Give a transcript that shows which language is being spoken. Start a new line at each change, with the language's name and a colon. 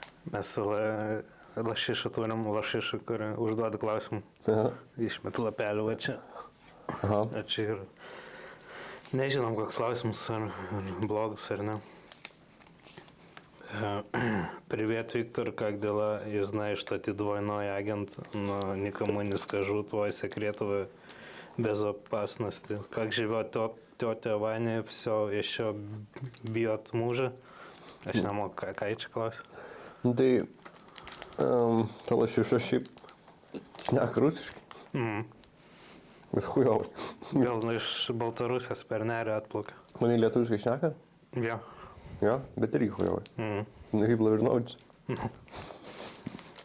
Lithuanian: Mes su lašišu turim lašišą, kuri užduoda klausimą. Aha. Išmetu lapelį, va čia. Aha. A čia ir nežinom, koks klausimas, ar blogas, ar не.
Russian: Привет, Виктор, как дела? Я знаю, что ты двойной агент, но никому не скажу твой секрет в безопасности. Как живет тетя Ваня, все еще бьет мужа?
Lithuanian: Aš nemoku, ką čia klausia. Nu tai, ta lašiša šiaip šneka rusiškai. Bet chujovai. Gal iš Baltarusijos per nerį atplaukia. Manai lietuviškai šneka? Jo. Jo, bet irgi chujovai. Nu kaip Lavrinovičius.